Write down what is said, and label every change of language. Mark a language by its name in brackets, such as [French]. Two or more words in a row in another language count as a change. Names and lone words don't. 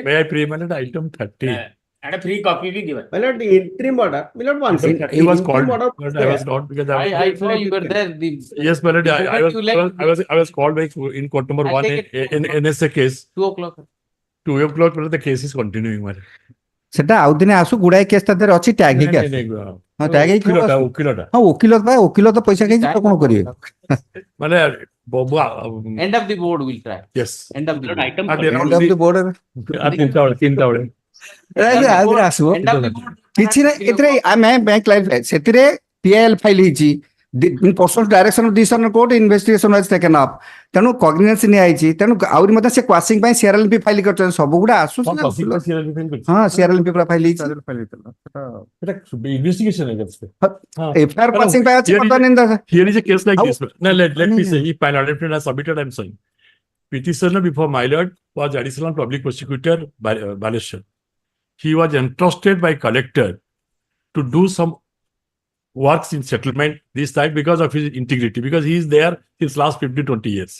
[English] May I pre-eminent item 30? And a free copy be given. Milord, the interim order, Milord, one second. He was called, Interim order but I was not because I saw you were there. Yes, but I was called by in court number 1 in NSA case. 2 o'clock. 2 o'clock, but the case is continuing. [Odia] ସେଟା ଆଉ ଦିନେ ଆସୁ ଗୁଡାଏ କେସ୍ ତା ଦେହରେ ଅଛି ଟ୍ୟାଗ ହେଇକି ଆସୁ ହଁ ଟ୍ୟାଗ ହେଇକି ଓକିଲଟା ହଁ ଓକିଲ ତ ପଇସା ଖାଇଛି ତ କଣ କରିବେ ମାନେ [English] End of the board will try. Yes. End of the board. End of the board [Odia] ତିନିଟା ବେଳେ ଆସିବ କିଛି ନାହିଁ ଏଥିରେ ଆମେ କ୍ଲାରିଫାଏ ସେଥିରେ PIL ଫାଇଲ ହେଇଛି [English] in pursuant direction of Disproportionate court investigation was taken up [Odia] ତେଣୁ Cognizance ନିଆଯାଇଛି ତେଣୁ ଆହୁରି ମଧ୍ୟ ସେ କ୍ୱାସିଂ ପାଇଁ CRLP ଫାଇଲ କରିଛନ୍ତି ସବୁ ଗୁଡା ଆସୁଛି ହଁ CRLP ପୁରା ଫାଇଲ ହେଇଛି investigation FIR କ୍ୱାସିଂ ପାଇଁ ଅଛି ବର୍ତ୍ତମାନ [English] here is a case like this. Now let me say if an admitted has submitted, I'm saying petitioner before my lord was additional public prosecutor Baleshwar. He was entrusted by collector to do some works in settlement this time because of his integrity, because he is there since last 15-20 years.